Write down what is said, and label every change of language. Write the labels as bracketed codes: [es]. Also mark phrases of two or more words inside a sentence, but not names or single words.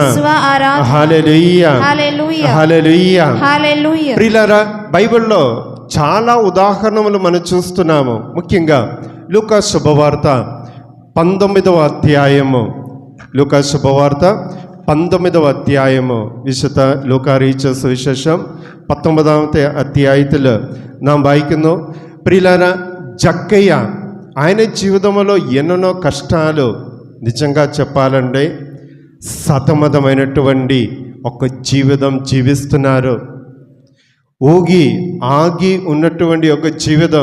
[te] హల్లెలూయా, హల్లెలూయా. ప్రియులారా, బైబిల్లో చాలా ఉదాహరణలు మనం చూస్తున్నాము. ముఖ్యంగా లూకా శుభవార్త 19వ అధ్యాయము, లూకా శుభవార్త 19వ [ml] അധ്യായമോ വിശുദ്ധ ലൂക്കാ അറിയിച്ച സുവിശേഷം 19ാമത്തെ അധ്യായത്തിൽ നാം വായിക്കുന്നു. [te] ప్రియులార, జక్కయ్య ఆయన జీవితంలో ఎన్నెన్నో కష్టాలు, నిజంగా చెప్పాలంటే సతమతమైనటువంటి ఒక జీవితం జీవిస్తున్నారు. ఊగి ఆగి ఉన్నటువంటి ఒక జీవితం.